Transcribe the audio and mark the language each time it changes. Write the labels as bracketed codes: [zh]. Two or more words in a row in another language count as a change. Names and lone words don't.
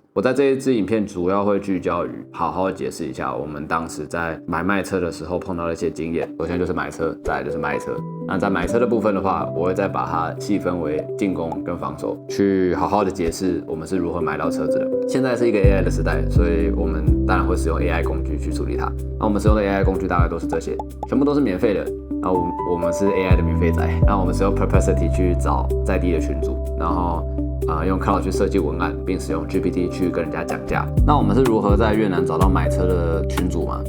[zh] 我在這一支影片主要會聚焦於好好解釋一下我們當時在買賣車的時候碰到的一些經驗。首先就是買車，再來就是賣車。那在買車的部分的話，我會再把它細分為進攻跟防守，去好好的解釋我們是如何買到車子的。現在是一個 AI 的時代，所以我們當然會使用 AI 工具去處理它。那我們使用的 AI 工具大概都是這些，全部都是免費的。那我們是 AI 的免費仔，然後我們使用 Perplexity 去找在地的群組，然後用 Cloud 去設計文案，並使用 GPT 去跟人家講價。那我們是如何在越南找到買車的群組嘛？